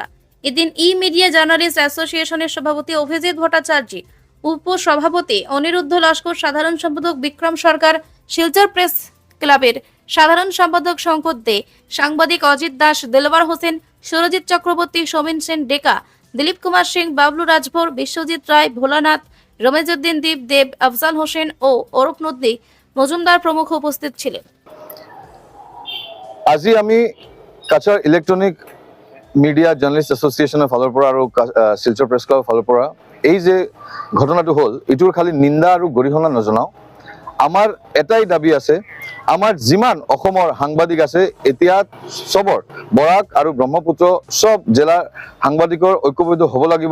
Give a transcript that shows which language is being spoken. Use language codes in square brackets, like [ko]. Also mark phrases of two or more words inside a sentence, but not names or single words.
[bn] এদিন ই মিডিয়া জার্নালিস্ট অ্যাসোসিয়েশনের সভাপতি অভিজিৎ ভট্টাচার্য, উপসভাপতি অনিরুদ্ধ লস্কর, সাধারণ সম্পাদক বিক্রম সরকার, শিলচর প্রেস ক্লাবের সাধারণ সম্পাদক শঙ্কর দে, সাংবাদিক অজিত দাস, দেলওয়ার হোসেন, সুরজিৎ চক্রবর্তী, সমীন সেন ডেকা, দিলীপ কুমার সিং, বাবলু রাজভর, বিশ্বজিৎ রায়, ভোলানাথ, রমেজউদ্দিন দীপ দেব, আফজাল হোসেন ও অরূপ নদী মজুমদার প্রমুখ উপস্থিত ছিলেন। [as] আজি আমি কাছাৰ ইলেকট্ৰনিক মিডিয়া জাৰ্নেলিষ্ট এছ'চিয়েশ্যনৰ ফালৰ পৰা আৰু শিলচৰ প্ৰেছ ক্লাবৰ ফালৰ পৰা এই যে ঘটনাটো হ'ল, এইটোৰ খালি নিন্দা আৰু গৰিহণা নজনাওঁ। আমাৰ এটাই দাবী আছে, আমাৰ যিমান অসমৰ সাংবাদিক আছে এতিয়া চবৰ বৰাক আৰু ব্ৰহ্মপুত্ৰ চব জিলাৰ সাংবাদিকৰ ঐক্যবদ্ধ হ'ব লাগিব।